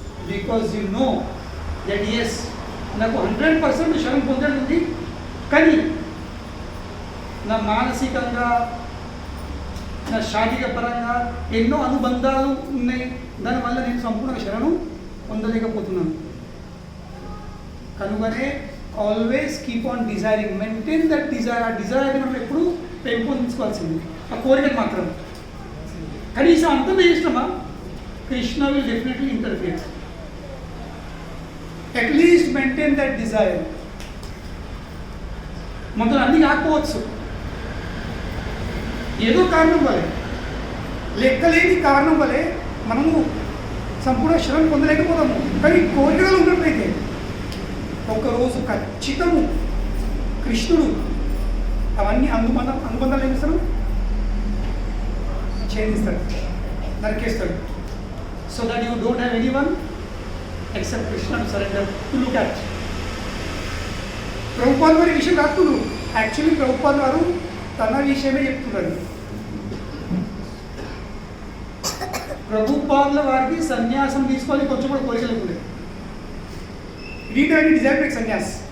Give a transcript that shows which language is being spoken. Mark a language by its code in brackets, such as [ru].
[en] because you know that's [te] నాకు 100% శరణ్ పొందడం ఉంది, కానీ నా మానసికంగా, నా శారీరక పరంగా ఎన్నో అనుబంధాలు ఉన్నాయి. దానివల్ల నేను సంపూర్ణంగా శరణు పొందలేకపోతున్నాను. కనుకనే [en] Always keep on desiring, maintain that desire. [te] ఆ డిజైర్ అయితే మనం ఎప్పుడు పెంపొందించుకోవాల్సింది, ఆ కోరికను మాత్రం. కనీసం అంతం చేసినామా? [en] Krishna will definitely interfere. At least maintain that desire. [te] మనతో అన్ని కాకపోవచ్చు, ఏదో కారణం వలె, లెక్కలేని కారణం వలె మనము సంపూర్ణ శ్రమ పొందలేకపోతాము. కానీ కోరికలు ఉన్నట్లయితే ఒక్కరోజు ఖచ్చితము కృష్ణుడు అవన్నీ అనుబంధాలు ఏం చేస్తాడు, ఛేదిస్తాడు, నరికేస్తాడు. [en] so that you don't have anyone except Krishna to surrender to look at. [te] Prabhupal వారి విషయం కాదు, యాక్చువల్లీ ప్రభుపాల్ వారు తన విషయమే చెప్తున్నారు. ప్రభుపాదుల వారికి సన్యాసం తీసుకోవాలి కొంచెం కూడా కోరికలేకుండే. [en] Retain desire take sanyas.